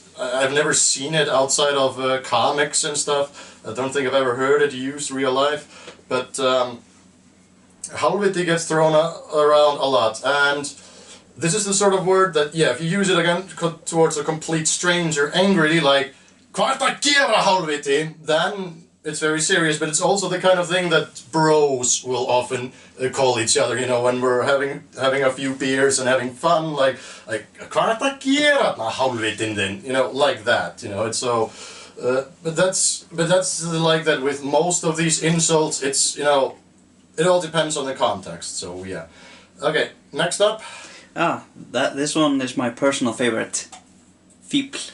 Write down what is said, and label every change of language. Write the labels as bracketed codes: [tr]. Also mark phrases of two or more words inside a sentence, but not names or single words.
[en] I've never seen it outside of comics and stuff. I don't think I've ever heard it used real life, but hálfviti gets thrown around a lot, and this is the sort of word that, yeah, if you use it again towards a complete stranger angrily, like [is] "Hvað ertu að gera, hálfviti?" [en] then it's very serious, but it's also the kind of thing that bros will often call each other, you know, when we're having a few beers and having fun, like [is] "Hvað ertu að gera, hálfvitin þinn?" [en] you know, like that, you know. It's so, but that's like that with most of these insults. It's, you know, it all depends on the context. So yeah. Okay, next up. This one is my personal favorite. Fíbl.